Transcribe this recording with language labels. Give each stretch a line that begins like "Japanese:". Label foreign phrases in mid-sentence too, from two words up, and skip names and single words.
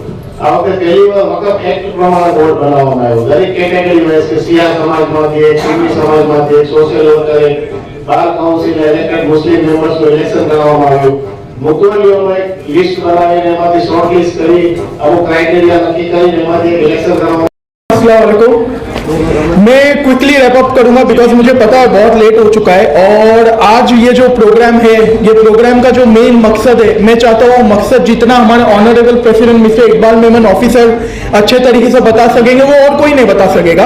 Gujarati: આ વખતે પહેલી વાર વકફ એક્ટ પ્રમાણે બોર્ડ બનાવવામાં આવ્યું। દરેક
English: category wise
Gujarati: કે સિયા સમાજમાંથી એક, સિંધી સમાજમાંથી એક,
English: social worker
Gujarati: એક,
English: bar council elected Muslim members
Gujarati: ઇલેક્શન કરવામાં આવ્યું। મુદ્દોલીઓનો એક લિસ્ટ બનાવીને એમાંથી
English: short list
Gujarati: કરી અમુક ક્રાઇટેરિયા નક્કી કરીને એમાંથી એક ઇલેક્શન કરવામાં।
Arabic: السلام عليكم.
Hindi: मैं
English: quickly wrap up
Hindi: करूंगा बिकॉज मुझे पता है बहुत लेट हो चुका है। और आज ये जो प्रोग्राम है, ये प्रोग्राम का जो मेन मकसद है, मैं चाहता हूँ मकसद जितना हमारे
English: honourable president Mister
Hindi: इकबाल मेमन ऑफिसर अच्छे तरीके से बता सकेंगे वो और कोई नहीं बता सकेगा।